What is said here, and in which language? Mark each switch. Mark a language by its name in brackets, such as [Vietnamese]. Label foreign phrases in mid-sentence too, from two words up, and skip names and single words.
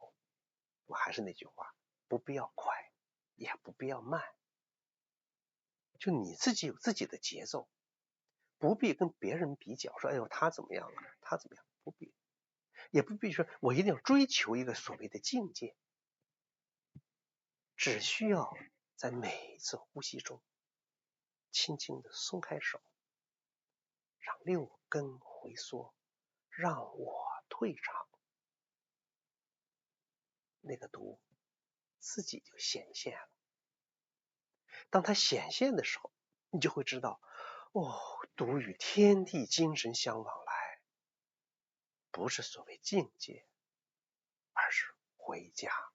[Chinese] 我還是那句話，不必要快，也不必要慢，就你自己有自己的節奏，不必跟別人比較，說哎呦他怎麼樣了，他怎麼樣，不必，也不必說我一定要追求一個所謂的境界，只需要在每一次呼吸中，輕輕的鬆開手，讓六根回縮，讓我退場，那個獨自己就顯現了。當它顯現的時候，你就會知道，獨與天地精神相往來，不是所謂境界，而是回家。